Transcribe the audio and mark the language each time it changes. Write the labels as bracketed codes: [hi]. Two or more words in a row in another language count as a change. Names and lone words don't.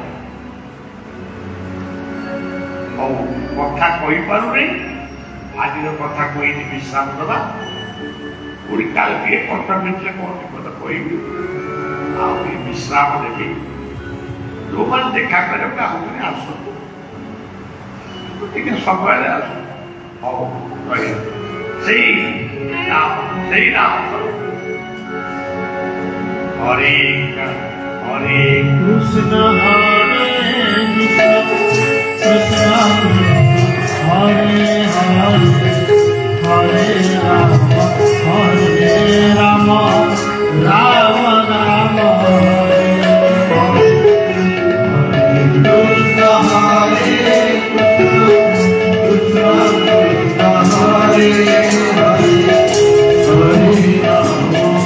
[or] ହଉ କଥା କହିପାରୁନି, ଆଜିର କଥା କହିନି ବିଶ୍ରାମ ଦେବା, ପୁଣି କାଲି ଟିକେ କଥା ଭିତରେ କଣ କଥା କହିବି, ଆଉ ଟିକେ ବିଶ୍ରାମ ଦେବି। ଯୋଉମାନେ ଦେଖା କରିବାକୁ ଆହୁରି ଆସନ୍ତୁ, ଟିକେ ସମୟରେ ଆସନ୍ତୁ। ହଉ ରହିବ ସେଇ ନାମ ହରେ ହରେ [sa] কৃষ্ণ হরে কৃষ্ণ হরে হরে হরে রাম রাম রাম হরে হরে কৃষ্ণ হরে কৃষ্ণ হরে হরে হরে রাম